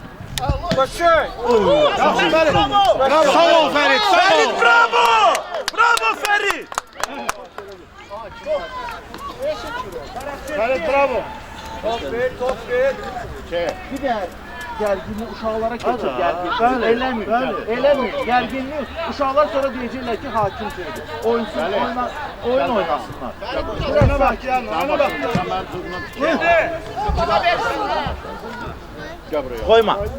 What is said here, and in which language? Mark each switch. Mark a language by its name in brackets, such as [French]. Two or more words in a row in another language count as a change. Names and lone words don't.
[Azerbaijani] Sağ ol Ferit, sağ ol. Bravo Ferit. Ferit bravo. Bir de gerginliği uşaqlara keçir gerginlik. Eləmir. Gerginliği uşaqlar sonra deyəcəklər ki, hakim şeydir. Oyun oynasınlar. [Turkish] Ona bak ya, ona bak. Gel buraya. Koyma.